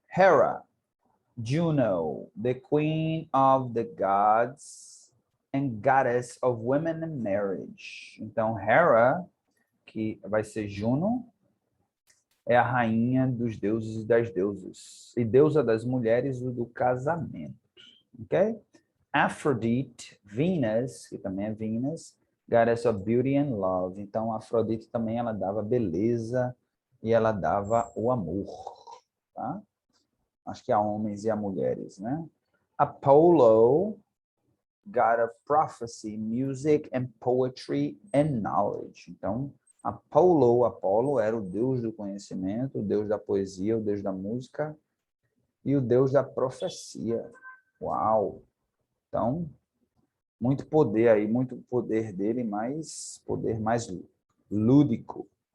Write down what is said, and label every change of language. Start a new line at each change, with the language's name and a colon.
English: Hera, Juno, the queen of the gods and goddess of women and marriage.
Portuguese: Então, Hera, que vai ser Juno, é a rainha dos deuses e das deusas, e deusa das mulheres e do casamento. Ok?
English: Aphrodite, Venus,
Portuguese: que também é
English: Venus, goddess of beauty and love.
Portuguese: Então, Afrodite também ela dava beleza e ela dava o amor, tá? Acho que a homens e a mulheres, né?
English: Apollo, god of prophecy, music and poetry and knowledge.
Portuguese: Então, Apollo era o deus do conhecimento, o deus da poesia, o deus da música e o deus da profecia. Uau! Então, muito poder aí, muito poder dele, mas poder mais lúdico.